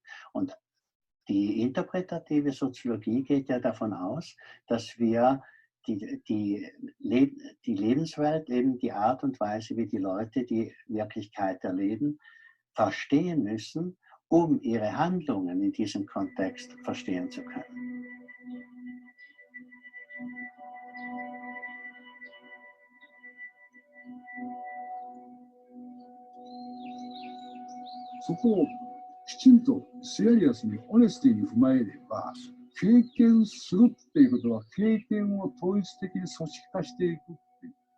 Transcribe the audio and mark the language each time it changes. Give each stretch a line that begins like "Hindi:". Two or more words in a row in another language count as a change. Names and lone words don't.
German: Und die interpretative Soziologie geht ja davon aus, dass wir die Lebenswelt, eben die Art und Weise, wie die Leute die Wirklichkeit erleben, verstehen müssen, um ihre Handlungen in diesem Kontext verstehen zu können.
Japanese: そこをきちんとシェアリアスにオネスティに踏まえれば、経験するっていうことは経験を統一的に組織化していくっていう。